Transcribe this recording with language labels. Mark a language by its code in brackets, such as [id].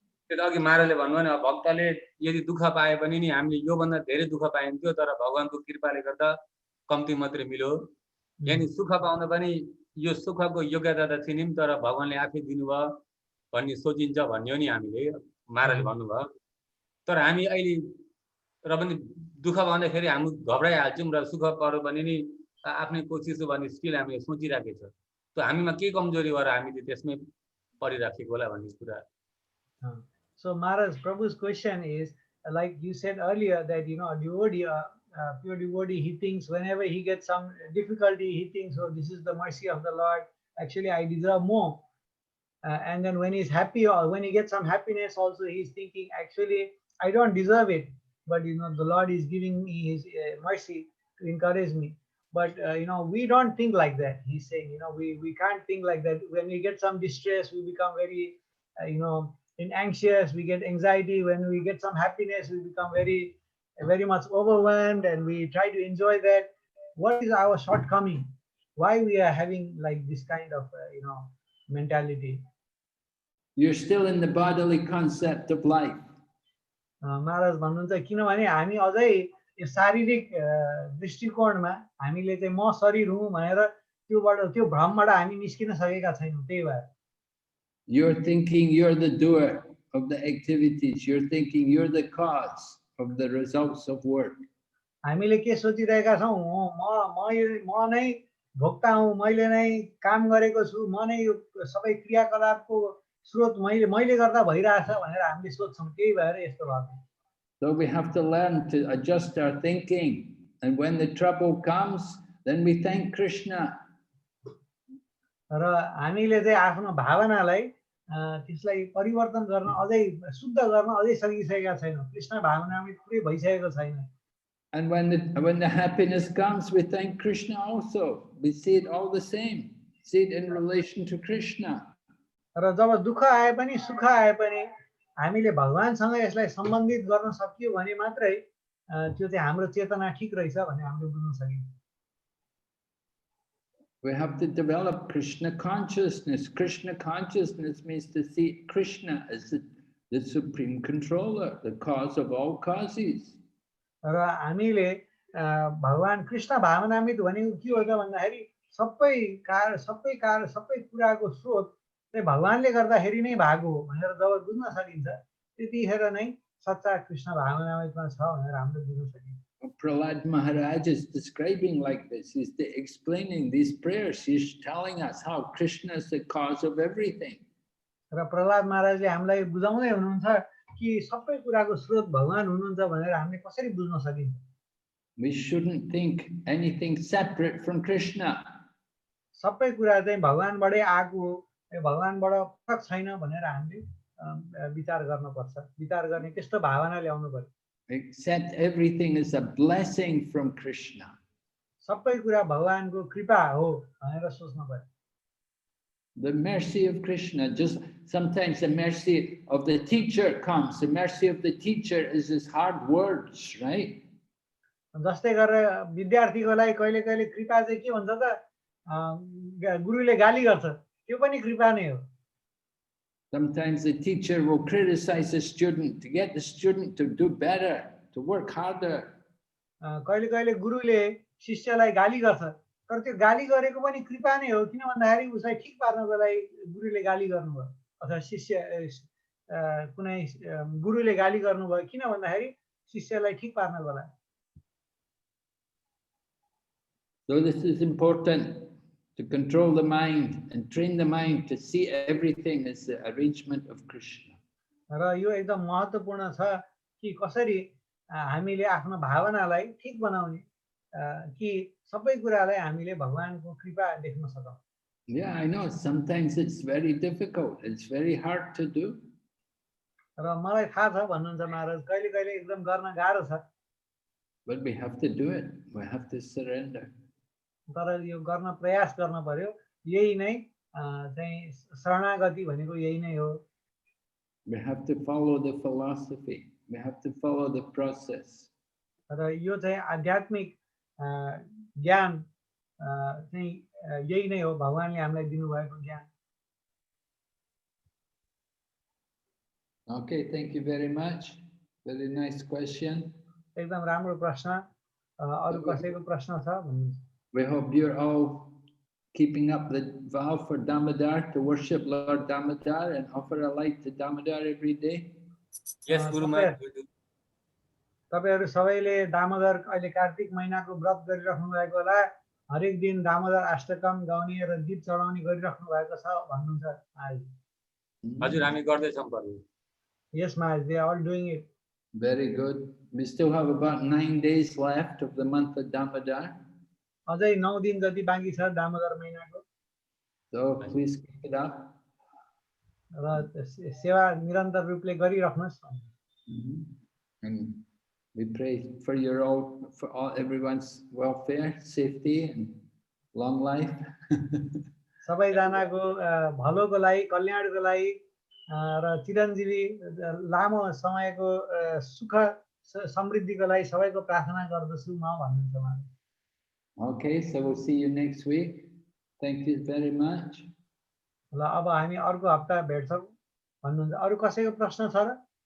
[ne] त्यो त अघि महाराजले भन्नुभयो नि भक्तले यदि दुःख पाए पनि नि हामीले यो भन्दा धेरै दुःख पाइन्थ्यो तर भगवानको कृपाले गर्दा कम्ती मात्रै मिल्यो यानी सुख पाउन पनि यो सुखको योग्यता त थिएन तर भगवानले आफै दिनुभयो भन्ने सोचिन्छ भन्ने हो नि हामीले महाराजले भन्नुभयो तर हामी अहिले र पनि दुःख पाउँदाखेरि हामी घबराइहाल्छौँ र सुख पर्यो भने नि आफ्नै कोसिस भन्ने स्टिल हामीले सोचिराखेको छ त हामीमा के कमजोरी भएर हामीले त्यसमै परिराखेको होला भन्ने कुरा [en] So Maharaj, Prabhu's question is, like you said earlier, that a devotee, pure devotee, he thinks whenever he gets some difficulty, he thinks, oh, this is the mercy of the Lord. Actually, I deserve more. And then when he's happy or when he gets some happiness, also he's thinking, actually, I don't deserve it, but the Lord is giving me His mercy to encourage me. But we don't think like that. He's saying, we can't think like that. When we get some distress, we become very, anxious, we get anxiety. When we get some happiness, we become very, very much overwhelmed, and we try to enjoy that. What is our shortcoming? Why we are having like this kind of, mentality? You're still in the bodily concept of life. [ne] महाराज भन्नुहुन्छ किनभने हामी अझै यो शारीरिक दृष्टिकोणमा हामीले चाहिँ म शरीर हुँ भनेर त्यो भ्रमबाट हामी निस्किन सकेका छैनौँ त्यही भएर [en] You're thinking you're the doer of the activities. You're thinking you're the cause of the results of work. [ne] हामीले के सोचिरहेका छौँ म नै भोक्ता हुँ मैले नै काम गरेको छु म नै यो सबै क्रियाकलापको स्रोत मैले गर्दा भइरहेछ भनेर हामीले सोच्छौँ त्यही भएर यस्तो भएको [en] So we have to learn to adjust our thinking And when the trouble comes, then we thank Krishna. [ne] र हामीले चाहिँ आफ्नो भावनालाई त्यसलाई परिवर्तन गर्न अझै शुद्ध गर्न अझै सकिसकेका छैनौँ कृष्ण भावनामा पुरै भइसकेको छैन [en] And when the happiness comes, we thank Krishna also. We see it all the same. See it in relation to Krishna. [ne] र जब दुःख आए पनि सुख आए पनि हामीले भगवानसँग यसलाई सम्बन्धित गर्न सकियो भने मात्रै त्यो चाहिँ हाम्रो चेतना ठीक रहेछ भन्ने हामीले बुझ्न सकिन्छ [en] We have to develop Krishna consciousness. Krishna consciousness means to see Krishna as the supreme controller, the cause of all causes. [ne] र हामीले भगवान कृष्ण भावनामित भनेको के हो त भन्दाखेरि सबै कुराको स्रोत चाहिँ भगवानले गर्दाखेरि नै भएको हो भनेर जब बुझ्न सकिन्छ त्यतिखेर नै सच्चा कृष्ण भावनामितमा छ भनेर हामीले बुझ्न सकिन्छ [en] Prahlad Maharaj is describing like this. He's explaining these prayers. He's telling us how Krishna is the cause of everything. [ne] र प्रहलाद महाराजले हामीलाई बुझाउँदै हुनुहुन्छ कि सबै कुराको स्रोत भगवान हुनुहुन्छ भनेर हामीले कसरी बुझ्न सकिन्छ [en] We shouldn't think anything separate from Krishna. [ne] सबै कुरा चाहिँ भगवानबाटै आएको हो भगवानबाट पृथक छैन भनेर हामीले विचार गर्नुपर्छ विचार गर्ने त्यस्तो भावना ल्याउनु पर्यो [en] Accept everything as a blessing from Krishna. [ne] सबै कुरा भगवानको कृपा हो भनेर सोच्नु पर्यो [en] The mercy of Krishna, just sometimes the mercy of the teacher comes. The mercy of the teacher is his hard words, right? [ne] जस्तै गरेर विद्यार्थीको लागि कहिले कहिले कृपा चाहिँ के भन्छ त गुरुले गाली गर्छ त्यो पनि कृपा नै हो [en] Sometimes the teacher will criticize the student to get the student to do better, to work harder. [ne] कहिले कहिले गुरुले शिष्यलाई गाली गर्छ तर त्यो गाली गरेको पनि कृपा नै हो किन भन्दाखेरि उसलाई ठीक पार्नको लागि गुरुले गाली गर्नुभयो अथवा शिष्य कुनै गुरुले गाली गर्नुभयो किन भन्दाखेरि शिष्यलाई ठीक पार्नको लागि [en] So this is important, to control the mind and train the mind to see everything as the arrangement of Krishna. [ne] र यो एकदम महत्त्वपूर्ण छ कि कसरी हामीले आफ्नो भावनालाई ठीक बनाउने कि सबै कुरालाई हामीले भगवानको कृपा देख्न सकौँ [en] Yeah, I know. Sometimes it's very difficult. It's very hard to do. [ne] र मलाई थाहा छ भन्नुहुन्छ महाराज कहिले कहिले एकदम गर्न गाह्रो छ [en] But we have to do it. We have to surrender. [ne] तर यो गर्न प्रयास गर्न पर्यो यही नै चाहिँ शरणागति भनेको यही नै हो [en] We have to follow the philosophy. We have to follow the process. [ne] र यो चाहिँ आध्यात्मिक ज्ञान चाहिँ यही नै हो भगवानले हामीलाई दिनुभएको ज्ञान [en] Okay, thank you very much. Very nice question. [ne] एकदम राम्रो प्रश्न अरु कसैको प्रश्न छ भन्नुहुन्छ [en] We hope you're all keeping up the vow for Damodar, to worship Lord Damodar and offer a light to Damodar every day. Yes, Guru Maharaj. [ne] तपाईहरु सबैले दामोदर अहिले कार्तिक महिनाको व्रत गरिराख्नु भएको होला हरेक दिन दामोदर अष्टकम गाउने र दीप चढाउने गरिराख्नु भएको छ भन्नुहुन्छ आज हजुर हामी गर्दै छौं प्रभु [en] Yes Maharaj, they are all doing it. Very good. We still have about 9 days left of the month of Damodar. [ne] अझै 9 दिन जति बाँकी छ दामोदर महिनाको [en] So please keep it up. [ne] र सेवा निरन्तर रूपले गरिराख्नुस् [en] And we pray for everyone's welfare, safety, and long life. [ne] सबैजनाको भलोको लागि कल्याणको लागि र चिरञ्जीवी लामो समयको सुख समृद्धिको लागि सबैको प्रार्थना गर्दछु म भन्नुहुन्छ उहाँले [en] Okay, so we'll see you next week. Thank you very much. [ne] ल अब हामी अर्को हप्ता भेट्छौं भन्नुहुन्छ अरु कसैको प्रश्न छ र